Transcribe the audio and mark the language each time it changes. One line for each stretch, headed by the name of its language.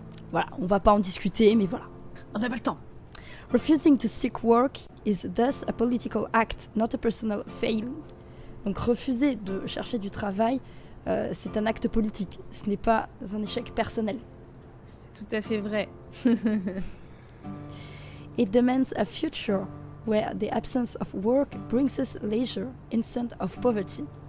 French: Voilà, on va pas en discuter, mais voilà. On n'a pas le temps.
English: Refusing to seek work is thus a political act, not a personal failing.
French: Donc refuser de chercher du travail, c'est un acte politique. Ce n'est pas un échec personnel. C'est tout à fait vrai.
English: It demands a future where the absence of work brings us leisure instead of poverty.